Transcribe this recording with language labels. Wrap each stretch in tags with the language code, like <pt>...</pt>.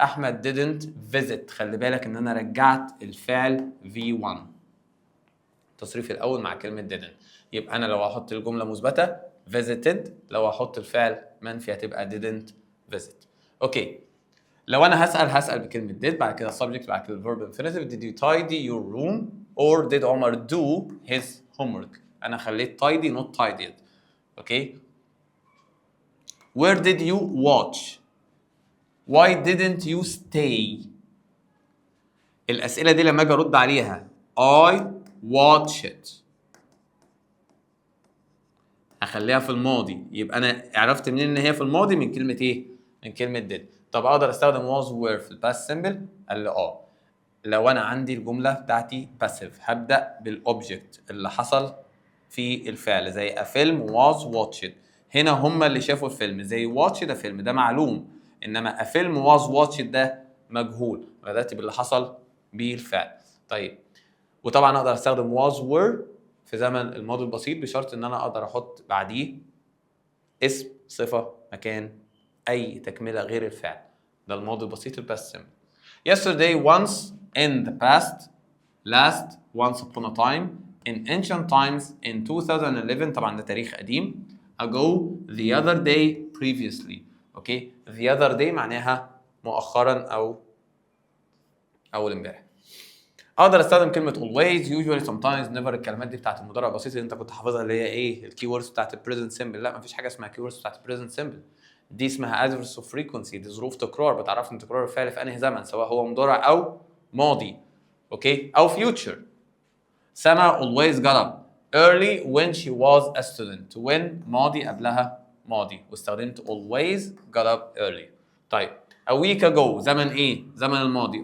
<ar>احمد</ar> <en>didn't visit،</en> <ar>خلي بالك ان انا رجعت الفعل V1، التصريف الاول مع كلمه didn't. يبقى انا لو هحط الجمله مثبته</ar> <en>visited،</en> <ar>لو هحط الفعل منفي هتبقى</ar> <en>didn't visit.</en> <ar>اوكي، لو انا هسال بكلمه did، بعد كده subject، بعد كده</ar> <en>verb infinitive. did you tidy your room or did Omar do his homework؟</en> <ar>انا خليت</ar> <en>tidy not tidied.</en> <ar>اوكي،</ar> <en>where did you watch؟ why didn't you stay؟</en> <ar>الاسئله دي لما اجي ارد عليها</ar> <en>I watched</en> <ar>هخليها في الماضي. يبقى انا عرفت منين ان هي في الماضي؟ من كلمه ايه؟ من كلمه did. طب اقدر استخدم was were في الباست سمبل؟ قال لي لو انا عندي الجمله بتاعتي باسيف هبدا بالاوبجكت اللي حصل في الفعل، زي</ar> <en>a film was watched.</en> <ar>هنا هم اللي شافوا الفيلم، زي watch ده فيلم ده معلوم، انما</ar> <en>a film was watched</en> <ar>ده مجهول. بدات باللي حصل بالفعل. طيب، وطبعا اقدر استخدم was were في زمن الماضي البسيط بشرط ان انا اقدر احط بعديه اسم صفه مكان اي تكمله غير الفعل. ده الماضي البسيط الباست سمبل.</ar> <en>Yesterday, once, in the past, last, once upon a time, in ancient times, in 2011</en> <ar>طبعا ده تاريخ قديم.</ar> <en>ago, the other day, previously.</en> <ar>اوكي،</ar> <en>the other day</en> <ar>معناها مؤخرا او اول امبارح.</ar> <en>اقدر استخدم كلمه always, usually, sometimes, never.</en> <ar>الكلمات دي بتاعت المضارع البسيط اللي انت كنت حافظها، اللي هي ايه؟ الكي ووردز بتاعت البريزنت سمبل. لا، مفيش حاجه اسمها كي ووردز بتاعت البريزنت سمبل. دي اسمها</ar> <en>adverbs of frequency،</en> <ar>دي ظروف تكرار بتعرفني تكرار الفعل في انهي زمن، سواء هو مضارع او ماضي. اوكي، او future.</ar> <en>سما always got up early when she was a student.</en> <ar>when ماضي قبلها ماضي واستخدمت</ar> <en>always got up early.</en> <ar>طيب</ar> <en>a week ago</en> <ar>زمن ايه؟ زمن الماضي.</ar>